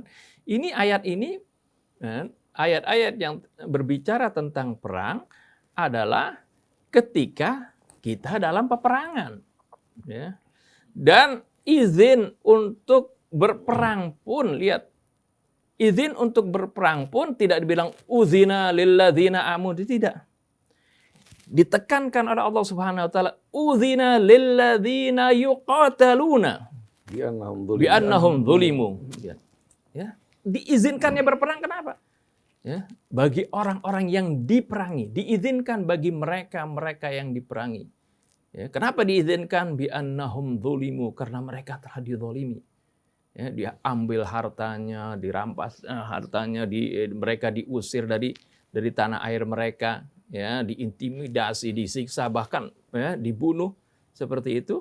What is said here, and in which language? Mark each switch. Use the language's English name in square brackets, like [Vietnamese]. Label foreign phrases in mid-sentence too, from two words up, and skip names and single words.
[Indonesian] Ini ayat-ayat yang berbicara tentang perang adalah ketika kita dalam peperangan. Ya. Dan izin untuk berperang pun, lihat, izin untuk berperang pun tidak dibilang [Arabic] أذن للذين آمنوا, [Indonesian] tidak. Ditekankan oleh Allah [Arabic] سبحانه وتعالى, أذن للذين يقاتلون بأنهم ظلموا. [Indonesian] Ya. Diizinkannya berperang kenapa? Ya, bagi orang-orang yang diperangi, diizinkan bagi mereka yang diperangi. Ya, kenapa diizinkan? [Arabic] بأنهم ظلموا, [Indonesian] karena mereka telah dizalimi. Ya, dia ambil hartanya, dirampas hartanya, mereka diusir dari tanah air mereka, ya, diintimidasi, disiksa, bahkan ya, dibunuh seperti itu.